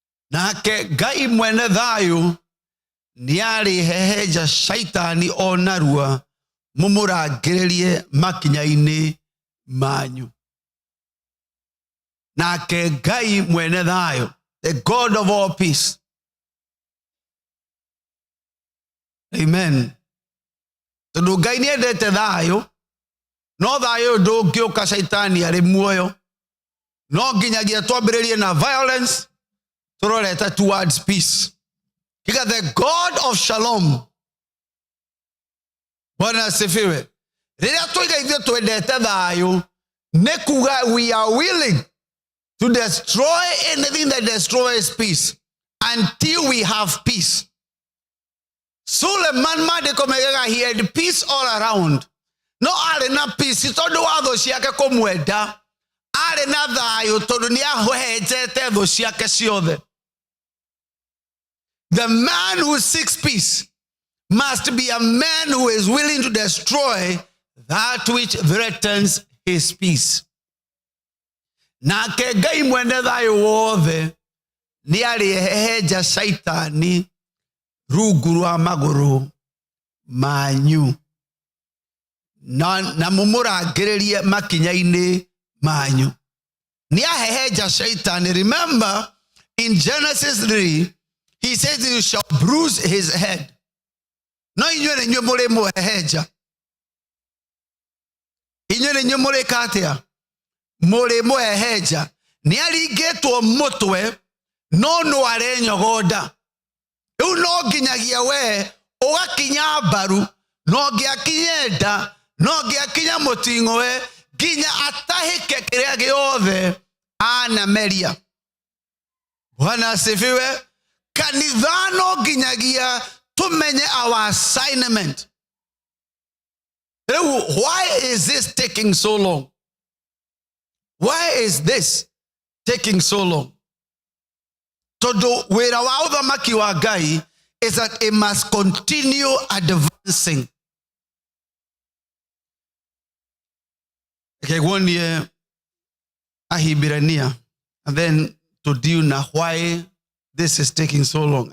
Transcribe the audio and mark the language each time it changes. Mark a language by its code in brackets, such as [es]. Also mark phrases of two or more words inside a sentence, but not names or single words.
[ki] Nake Ngai mwene thayo niari heheja shaitani onarua mumuragererie makinya-ini manyu. Nake Ngai mwene thayo, [en] the God of all peace. Amen. [ki] Tondu Ngai niendete thayo, no thayo ndungĩũka shaitani ari muoyo, no nginyagia twambĩrĩrie na violence turorete [en] towards peace. Kika the God of shalom. [sw] Bwana asifiwe. [ki] Rĩrĩa tũiga ithuĩ twendete thayo, nĩ kuga [en] we are willing to destroy anything that destroys peace until we have peace. Suleiman [ki] maandĩko maugaga [en] he had peace all around. [ki] No arĩ na peace tondũ wa thũ ciake kũmwenda. Arĩ na thayo tondũ nĩahenjete thũ ciake ciothe. [en] The man who seeks peace must be a man who is willing to destroy that which threatens his peace. [ki] Nake Ngai mwene thayo wothe nĩarĩhehenja shaitani rungu rwa magũrũ manyu na mumũrangĩrĩrie makinya-ini manyu. Nĩahehenja shaitani. [en] Remember in Genesis 3 he says you shall bruise his head. [ki] No inyuĩ nĩ inyuĩ mũrĩmũhehenja. Inyuĩ nĩ inyuĩ mũrĩka atĩa? Mũrĩmũhehenja. Nĩaringĩtwo mũtwe no no arenyogonda. Rĩu no nginyagia we ũgakinya mbaru, no ngĩakinye nda, no ngĩakinya mũting'o we, nginya atahĩke kĩrĩa gĩothe anameria. [sw] Bwana asifiwe. [ki] Kanitha no nginyagia tumenye [en] our assignment. Why is this taking so long? Why is this taking so long? [ki] Todo wĩra wa ũthamaki wa Ngai [en] is that it must continue advancing. [ki] Kegwonie Ahibirania, [en] and then to deal na why this is taking so long.